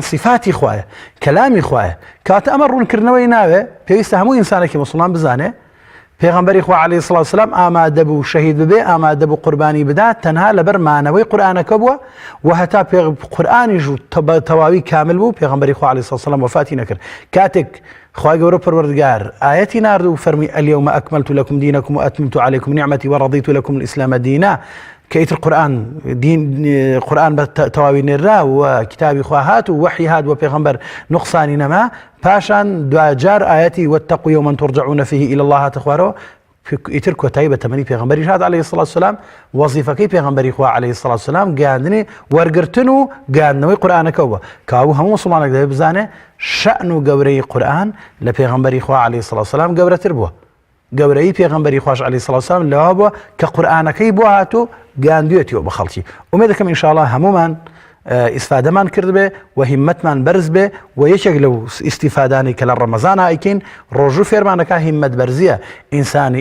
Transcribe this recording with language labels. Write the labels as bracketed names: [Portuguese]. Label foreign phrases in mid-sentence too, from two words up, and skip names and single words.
[Central Kurdish] صفاتی خوایە کەلامی خوایە کەواتە ئەمە ڕوونکردنەوەی ناوێ پێویستە هەموو ئینسانێکی موسڵمان بزانێ پێغەمبەری خوا [Arabic] عەلەیهی سڵات وسەلام [Central Kurdish] ئامادە بوو شەهید ببێ ئامادە بوو قوربانی بدات تەنها لەبەر مانەوەی قورئانەکە بووە و هەتا قورئانیش تەواوی کامل بوو پێغەمبەری خوا [Arabic] عەلەیهی سڵات وسەلام [Central Kurdish] وەفاتی نەکرد کاتێک خوای گەورە پەروەردگار ئاەتی ناردوو فەرمی [Arabic] اليوم أكملت لكم دينكم وأتممت عليكم نعمتي ورضيت لكم الإسلام دينا [Central Kurdish] كيتر قورئان بەتەواوی نێرا و کتابی خوا هات و وحی هات و پێغەمبەر نوقسانی نەما پاشان دوجار ئاەتی [Arabic] واتقوا يوما ترجعون فيه إلى الله [Central Kurdish] هاتە خوارەوە ئیتر کۆتایی بە تەمەنی پێغەمبەری هات [Arabic] عەلەیهی سڵات وسەلام [Central Kurdish] وەزیفەکەی پێغەمبەری خوا [Arabic] عەلەیهی سڵات وسەلام [Central Kurdish] گەیاندنی وەرگرتن و گەیاندنەوەی قورئانەکە بووە کەوابوو هەموو موسڵمانێک دەبێت بزانێ شەئن و گەورەی قورئان لە پێغەمبەری خوا [Arabic] عەلەیهی سڵات وسەلام [Central Kurdish] گەورەتر بووە گەورەی پێغەمبەری خوش [Arabic] عەلەیهی سڵات وسەلام [Central Kurdish] لەوا بووە کە قورئانەکەی بۆ هاتوو گەیاندوێتیەوە بە خەڵکی ئومێد دەکەم ئینشاءڵڵا هەموومان ئیسفادەمان کرد بێ و هیممەتمان بەرز بێ و یەکێک لەو ئیسیفادانی کە لە ڕەمەزانە ئەیکەین ڕۆژوو فێرمانەکە هیممەت بەرزیە ئینسانی